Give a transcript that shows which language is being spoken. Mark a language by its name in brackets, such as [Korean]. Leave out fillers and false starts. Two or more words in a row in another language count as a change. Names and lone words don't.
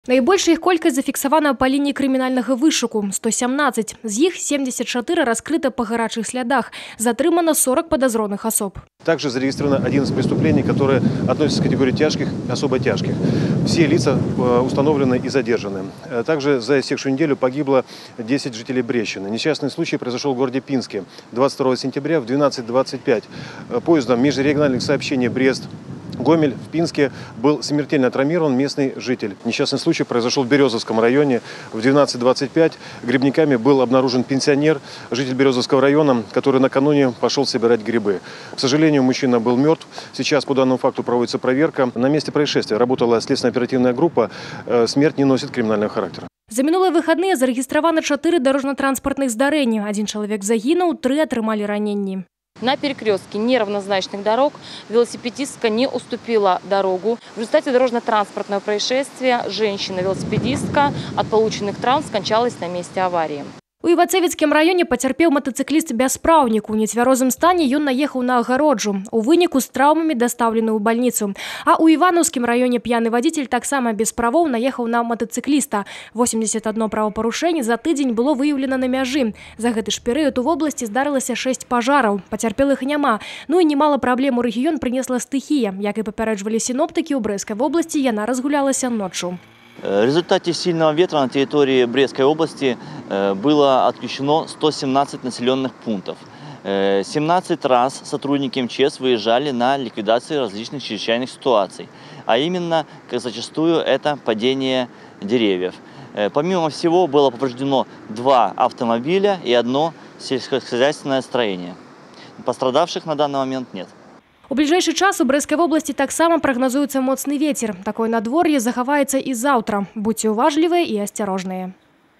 [Belarusian] Найбольшая іх колькасць зафіксавана па лініі крымінальнага вышуку – 117. З іх 74 раскрыта по гарачых слядах. Затрымано 40 подозренных особ. [Russian] Также зарегистрировано 11 преступлений, которые относятся к категории тяжких и особо тяжких. Все лица установлены и задержаны. Также за истекшую неделю погибло 10 жителей Брещины. Несчастный случай произошел в городе Пинске 22 сентября в 12:25. Поездом межрегиональных сообщений Брест-Гомель в Пинске был смертельно травмирован местный житель. Несчастный случай произошел в Березовском районе. В 12:25 грибниками был обнаружен пенсионер, житель Березовского района, который накануне пошел собирать грибы. К сожалению, мужчина был мертв. Сейчас по данному факту проводится проверка. На месте происшествия работала следственно-оперативная группа. Смерть не носит криминального характера. [Belarusian] За мінулыя выхадныя зарэгістравана 4 дорожно-транспортных здарэння. 1 чалавек загінуў, 3 атрымалі раненні. [Russian] На перекрестке неравнозначных дорог велосипедистка не уступила дорогу. В результате дорожно-транспортного происшествия женщина-велосипедистка от полученных травм скончалась на месте аварии. [Belarusian] У Івацевіцкім раёне пацярпеў матацыкліст-бяспраўнік. У нецвярозым стане ён наехаў на агароджу. У выніку з траўмамі дастаўлены ў бальніцу. А ў Іванаўскім раёне п'яны вадзіцель таксама без правоў наехаў на матацыкліста. 81 правапарушэнне за тыдзень было выяўлена на мяжы. За гэты ж перыяд у вобласці здарылася 6 пажараў. Пацярпелых няма. Ну і немало праблем у рэгіён прынесла стыхія. Як і папярэджвалі сіноптыкі, у Брэскай вобласці яна разгулялася ноччу. [Russian] В результате сильного ветра на территории Брестской области было отключено 117 населенных пунктов. 17 раз сотрудники МЧС выезжали на ликвидацию различных чрезвычайных ситуаций. А именно, как зачастую, это падение деревьев. Помимо всего, было повреждено 2 автомобиля и 1 сельскохозяйственное строение. Пострадавших на данный момент нет. [Belarusian] У бліжэйшы час у Брэскай вобласці таксама прагназуецца моцны вецер. Такое надвор'е захаваецца і заўтра. Будьце уважлівыя і асцярожныя.